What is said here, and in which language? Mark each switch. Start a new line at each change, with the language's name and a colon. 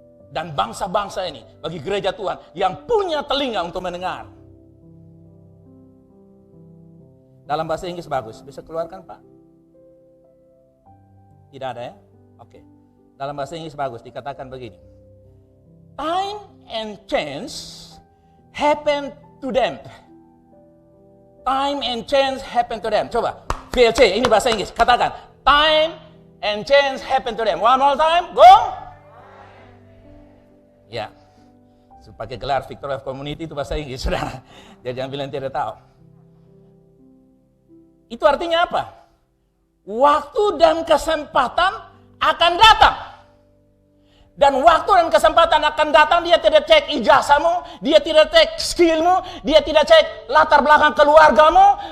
Indonesian: Dan bangsa-bangsa ini, bagi gereja Tuhan, yang punya telinga untuk mendengar. Dalam bahasa Inggris bagus, bisa keluarkan Pak? Tidak ada ya? Oke. Dalam bahasa Inggris bagus, dikatakan begini.
English: Time and chance happen to them. Time and chance happen to them.
Indonesian: Coba, VLC, ini bahasa Inggris. Katakan,
English: time and chance happen to them. One more time, go.
Indonesian: Ya, pakai gelar Victoria Community itu bahasa Inggris, saudara. Jadi jangan bilang tidak tahu. Itu artinya apa? Waktu dan kesempatan akan datang. Dan waktu dan kesempatan akan datang, dia tidak cek ijazahmu, dia tidak cek skillmu, dia tidak cek latar belakang keluargamu.